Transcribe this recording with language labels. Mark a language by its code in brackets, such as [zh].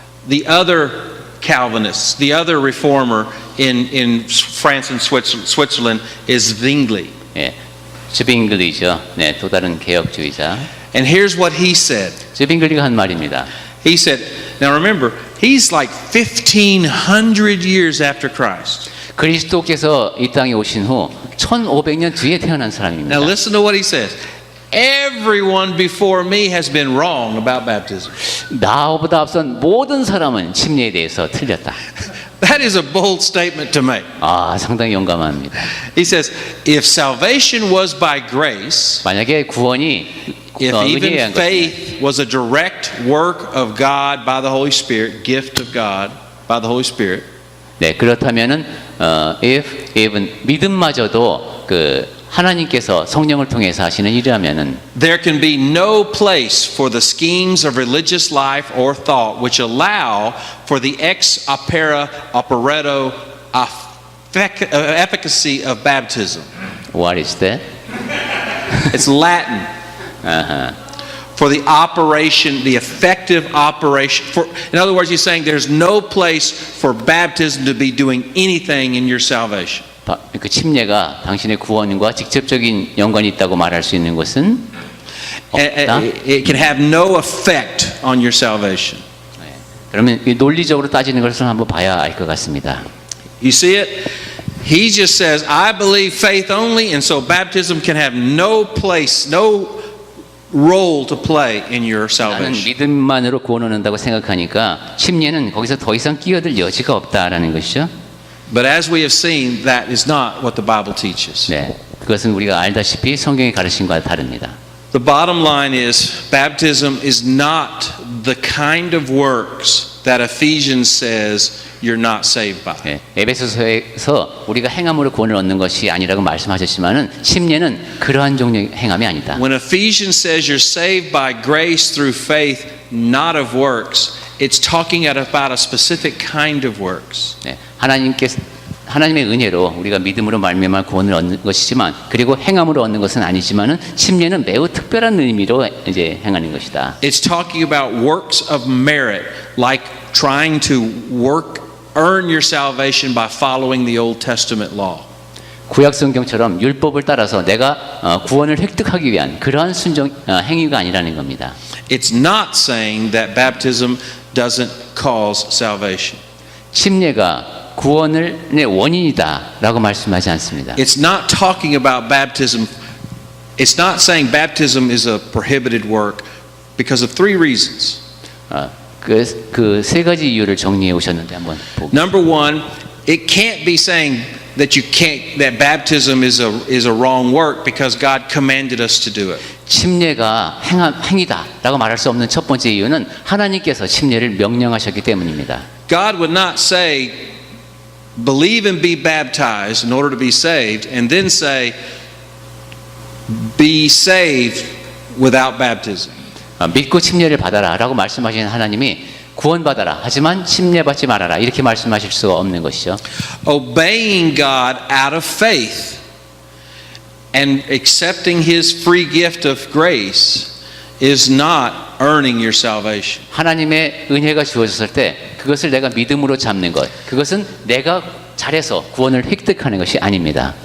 [en] The other Calvinists, the other reformer in France and Switzerland is Zwingli. [ko] 예, 즈빙글리죠. 네, 또 다른 개혁주의자. [en] And here's what he said. [ko] 즈빙글리가 한 말입니다. [en] He said, now remember, he's like 1,500 years after Christ. [ko] 그리스도께서 이 땅에 오신 후 1500년 뒤에 태어난 사람입니다. [en] Now listen to what he says. Everyone before me has been wrong about baptism. [ko] 나보다 앞선 모든 사람은 침례에 대해서 틀렸다. [en] That is a bold statement to make. [ko] 아, 상당히 용감합니다. [en] He says, if salvation was by grace, [ko] 만약에 구원이 [en] if [ko] 은혜에 [en] even [ko] 의한 것이면 [en] faith was a direct work of God by the Holy Spirit, gift of God by the Holy Spirit, [ko] 네, 그렇다면은 [en] if even [ko] 믿음마저도 그 하나님께서 성령을 통해서 하시는 일이라면은 [en] there can be no place for the schemes of religious life or thought which allow for the [la] ex opere operetto [en] efficacy of baptism. what is that? It's Latin. For the operation, the effective operation. In other words, he's saying there's no place for baptism to be doing anything in your salvation. [ko] 그 침례가 당신의 구원과 직접적인 연관이 있다고 말할 수 있는 것은 없다. [en] It can have no effect on your salvation. [ko] 그러면 이 논리적으로 따지는 것을 한번 봐야 알 것 같습니다. [en] You see it? He just says, I believe faith only, and so baptism can have no place, no role to play in your [ko] 나는 [en] salvation. [ko] 믿음만으로 구원을 얻는다고 생각하니까 침례는 거기서 더 이상 끼어들 여지가 없다라는 것이죠. [en] But as we have seen, that is not what the Bible teaches. [ko] 네, 그것은 우리가 알다시피 성경의 가르침과 다릅니다. [en] The bottom line is, baptism is not the kind of works that Ephesians says you're not saved by. [ko] 네, 에베소서에서 우리가 행함으로 구원을 얻는 것이 아니라고 말씀하셨지만은 침례는 그러한 종류의 행함이 아니다. [en] When Ephesians says you're saved by grace through faith, not of works, it's talking about a specific kind of works. [ko] 네, 하나님의 은혜로 우리가 믿음으로 말미암아 구원을 얻는 것이지만 그리고 행함으로 얻는 것은 아니지만은 침례는 매우 특별한 의미로 이제 행하는 것이다. [en] It's talking about works of merit, like trying to earn your salvation by following the Old Testament law. [ko] 구약 성경처럼 율법을 따라서 내가 구원을 획득하기 위한 그러한 행위가 아니라는 겁니다. [en] It's not saying that baptism doesn't cause salvation. [ko] 침례가 구원의 원인이다라고 말씀하지 않습니다. [en] It's not talking about baptism. It's not saying baptism is a prohibited work because of three reasons. [ko] 그 세 가지 이유를 정리해 오셨는데 한번 보고. [en] Number one, it can't be saying that baptism is a wrong work because God commanded us to do it. [ko] 침례가 행위다라고 말할 수 없는 첫 번째 이유는 하나님께서 침례를 명령하셨기 때문입니다. [en] God would not say, believe and be baptized in order to be saved, and then say, be saved without baptism. [ko] 믿고 침례를 받아라라고 말씀하시는 하나님이 구원받아라 하지만 침례받지 말아라 이렇게 말씀하실 수가 없는 것이죠. [en] Obeying God out of faith and accepting His free gift of grace is not earning your salvation. [ko] 하나님의 은혜가 주어졌을 때 그것을 내가 믿음으로 잡는 것, 그것은 내가 잘해서 구원을 획득하는 것이 아닙니다.